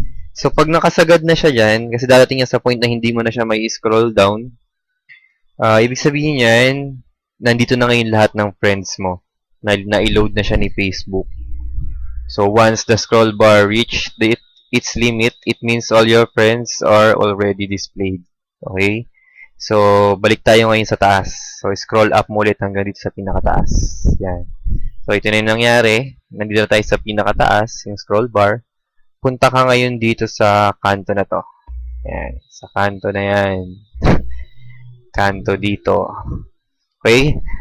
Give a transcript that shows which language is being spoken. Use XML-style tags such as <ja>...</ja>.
<tl>So, pag nakasagad na siya dyan, kasi dadating yan sa point na hindi mo na siya may scroll down, ibig sabihin yan, nandito na ngayon lahat ng friends mo. Na-load na siya ni Facebook.</tl> <en>So, once the scroll bar reach its limit, it means all your friends are already displayed. Okay?</en> <tl>So, balik tayo ngayon sa taas. So, scroll up mo ulit hanggang dito sa pinakataas. Yan. So, ito na yung nangyari. Nandito tayo sa pinakataas, yung scroll bar. Punta ka ngayon dito sa kanto na to. Yan. Sa kanto na yan. Kanto dito. Okay?</tl>